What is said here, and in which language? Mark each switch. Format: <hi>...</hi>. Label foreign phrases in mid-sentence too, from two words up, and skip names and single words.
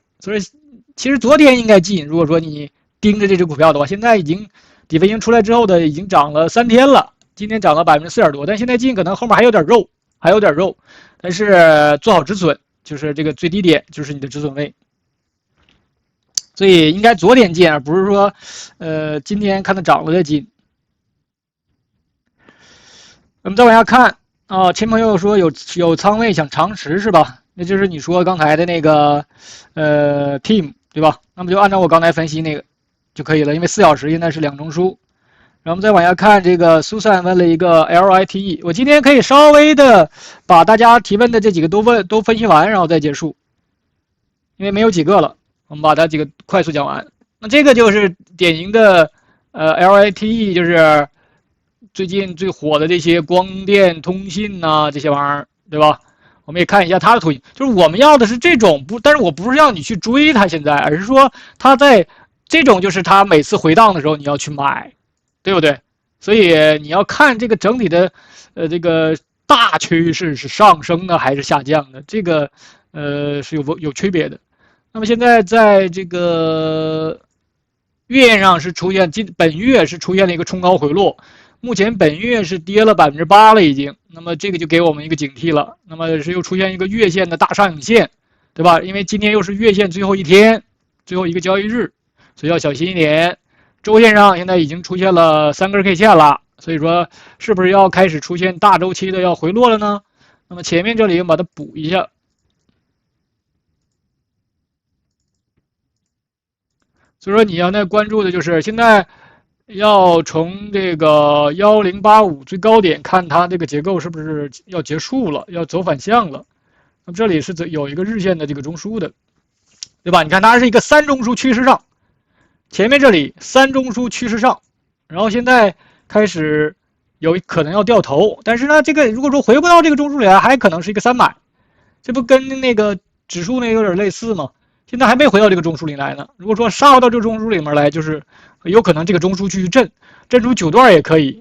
<zh>所以其實昨天應該進，如果說你盯着這隻股票的話，現在已經底分型出來之後的已經漲了3天了。今天漲了4%點多，但現在進可能後面還有點肉，但是做好止損，就是這個最低點就是你的止損位，所以應該昨天進，而不是說今天看它漲了再進。我們再往下看啊，秦朋友說有倉位想長持是吧？那就是你說剛才的那個 team 對吧？那麼就按照我剛才分析那個就可以了，因為4小時現在是兩中樞。然後我們再往下看，這個蘇珊問了一個 LITE， 我今天可以稍微的把大家提問的這幾個都分析完，然後再結束，因為沒有幾個了，我們把它幾個快速講完。那這個就是典型的LITE， 就是最近最火的這些光電通信啊這些玩意兒，對吧？我們也看一下它的圖形，就是我們要的是這種，但是我不是讓你去追它現在，而是說它在這種就是它每次回檔的時候你要去買。對不對？所以你要看這個整體的这個大趨勢是上升的還是下降的？這個是有區別的。那麼現在在這個月線上是出現本月是出現了一個衝高回落，目前本月是跌了8%了已經。那麼這個就給我們一個警惕了。那麼是又出現一個月線的大上影線，對吧？因為今天又是月線最後一天，最後一個交易日，所以要小心一點。周線上現在已經出現了3根 K 線了。所以說，是不是要開始出現大周期的要回落了呢？那麼前面這裡把它補一下。所以說你要在關注的就是現在要從這個1085最高點看它這個結構是不是要結束了，要走反向了。那麼這裡是有一個日線的這個中樞的，對吧？你看它是一個3 中樞趨勢上，前面這裡3中樞趨勢上，然後現在開始有可能要掉頭，但是呢，這個如果說回不到這個中樞裡來，還可能是一個3買，這不跟那個指數那個有點類似嗎？現在還沒回到這個中樞裡來呢。如果說殺到這個中樞裡面來，就是有可能這個中樞繼續震出9段也可以。</zh>